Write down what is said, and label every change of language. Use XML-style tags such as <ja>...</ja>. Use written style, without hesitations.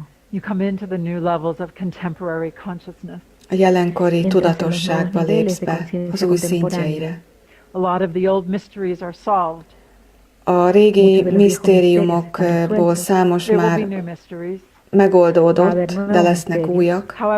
<en>you come into the new levels of contemporary consciousness.</en> <hu>A jelenkori tudatosságba lépsz be, az új szintjeire.</hu> <en>A lot of the old mysteries are solved.</en> <hu>A régi misztériumokból számos már megoldódott, de lesznek újak.</hu>